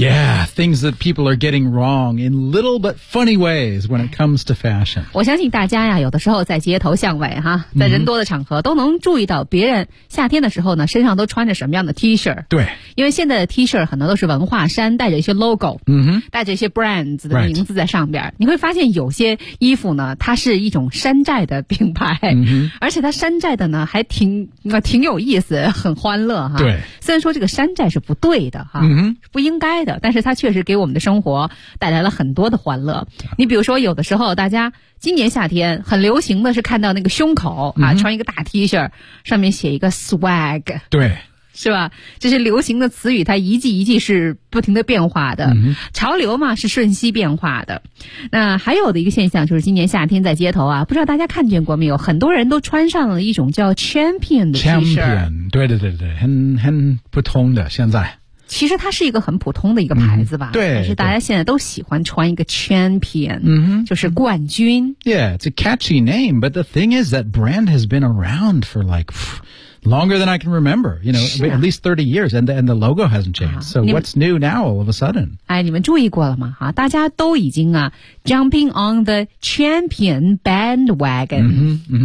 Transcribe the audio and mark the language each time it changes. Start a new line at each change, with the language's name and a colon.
English: Yeah, things that people are getting wrong in little but funny ways when it comes to fashion.
Chinese: 我相信大家呀，有的时候在街头巷尾哈，在人多的场合都能注意到别人夏天的时候呢身上都穿着什么样的 T-shirt。对，因为现在的 T-shirt 很多都是文化衫，带着一些 logo、带着一些 brands 的名字在上边、你会发现有些衣服呢它是一种山寨的品牌，而且它山寨的呢还挺有意思，很欢乐哈。对，虽然说这个山寨是不对的哈、不应该的，但是它确实给我们的生活带来了很多的欢乐。你比如说有的时候大家今年夏天很流行的是看到那个胸口啊、穿一个大 T 恤上面写一个 swag。对，是吧，就是流行的词语它一季一季是不停的变化的、潮流嘛是瞬息变化的。那还有的一个现象就是今年夏天在街头啊，不知道大家看见过没有，很多人都穿上了一种叫 champion 的 T-shirt。对对对对，很普通的，现在其实它是一个很普通的一个牌子吧、对，但是大家现在都喜欢穿一个 champion、就是冠军。
English: Yeah, it's a catchy name, but the thing is that brand has been around for like longer than I can remember, you know,、at least 30 years, and the logo hasn't changed.、So what's new now all of a sudden?
Chinese: 哎，你们注意过了吗？啊，大家都已经啊 jumping on the champion bandwagon.